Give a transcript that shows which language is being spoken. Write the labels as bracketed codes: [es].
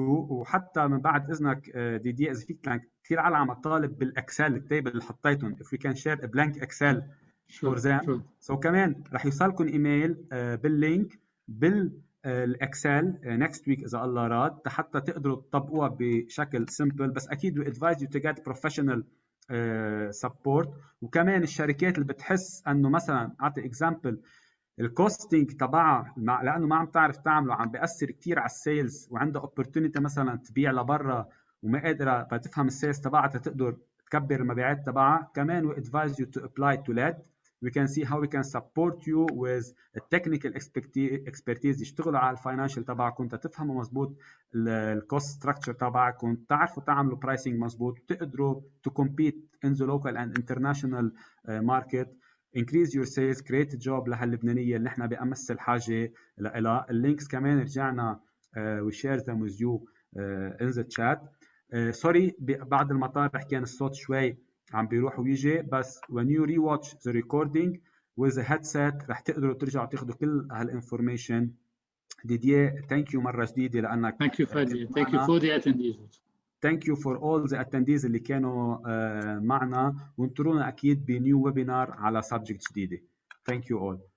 [ar] وحتى من بعد اذنك ديدي، اذا فيك، كثير عالم عم تطالب بالاكسل التيبل اللي حطيتهم. [en] if we can share a blank Excel for them. [ar] So كمان رح يوصلكم ايميل باللينك بالاكسل [en] next week [ar] اذا الله راد، حتى تقدروا تطبقوها بشكل simple. بس اكيد [en] we advise you to get professional support. [ar] وكمان الشركات اللي بتحس انه مثلا اعطي اكزامبل الكوستنج تبعها لانه ما عم تعرف تعمله، عم بياثر كثير على السيلز، وعندها اوبورتونيتي مثلا تبيع لبرا وما قادره تفهم السيلز تبعها تقدر تكبر المبيعات تبعها. كمان [en] we advise you to apply to LED. We can see how we can support you with a technical expertise. [ar] يشتغلوا على الفاينانشال تبعكم تفهموا مزبوط الكوست ستراكشر تبعكم، تعرفوا تعملوا برايسنج مزبوط، وتقدروا [en] to compete in the local and international market. increase your sales, create a job [ar] لهاللبنانيه اللي احنا بامس الحاجه لها. اللينكس كمان رجعنا [en] we share them with you [ar] in the chat. [en] sorry [ar] بعد المطار كان الصوت شوي عم بيروح ويجي، بس [en] when you rewatch the recording with the headset [ar] رح تقدروا ترجعوا تاخذوا كل هالinformation. ديديه [en] thank you [ar] مره جديده لانك [en] thank you Fadi. Thank you for the attendees. Thank you for all the attendees [ar] اللي كانوا معنا، وانطرونا أكيد بنيو ويبينار على [en] subject [ar] جديدة. [en] Thank you all.